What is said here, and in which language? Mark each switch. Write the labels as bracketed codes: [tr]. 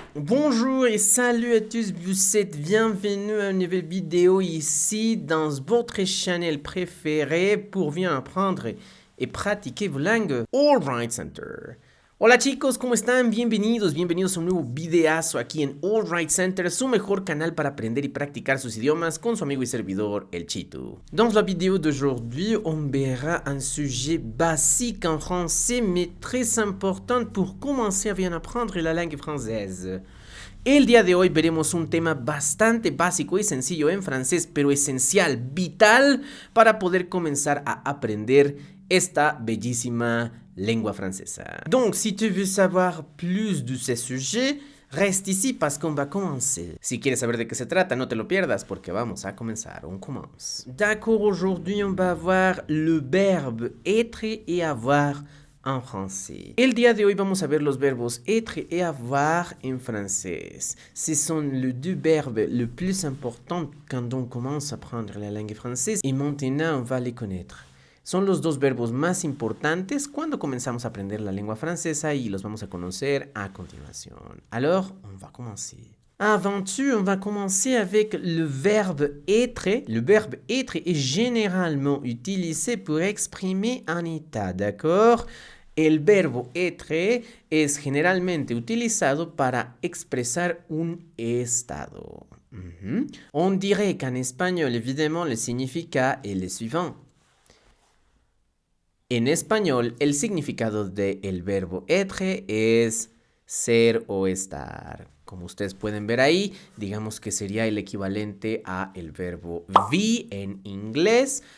[fr] Bonjour et salut à tous, vous êtes bienvenue à une nouvelle vidéo ici dans votre chaîne préféré pour bien apprendre et pratiquer vos langues All Right Center. [es] Hola chicos, ¿cómo están? Bienvenidos a un nuevo videazo aquí en All Right Center, su mejor canal para aprender y practicar sus idiomas con su amigo y servidor, El Chitu. [fr] Dans la vidéo d'aujourd'hui, on verra un sujet basique en français mais très important pour commencer à bien apprendre la langue française. [es] El día de hoy veremos un tema bastante básico y sencillo en francés, pero esencial, vital, para poder comenzar a aprender esta bellísima lengua francesa. [fr] Donc, si tu veux savoir plus de ce sujet, reste ici parce qu'on va commencer. [es] Si quieres saber de qué se trata, no te lo pierdas porque vamos a comenzar. [fr] On commence. D'accord, aujourd'hui on va voir le verbe être et avoir en français. [es] El día de hoy vamos a ver los verbos [fr] être et avoir [es] en francés. [fr] Ce sont les deux verbes les plus importants quand on commence à apprendre la langue française et maintenant on va les connaître. [es] Son los dos verbos más importantes cuando comenzamos a aprender la lengua francesa y los vamos a conocer a continuación. [fr] Alors, on va commencer. Avant tout, on va commencer avec le verbe être. Le verbe être est généralement utilisé pour exprimer un état, d'accord? [es] El verbo être es generalmente utilizado para expresar un estado. [fr] On dirait qu'en espagnol, évidemment, le significat est le suivant. [es] En español, el significado del verbo être es ser o estar. Como ustedes pueden ver ahí, digamos que sería el equivalente a el verbo vie en inglés.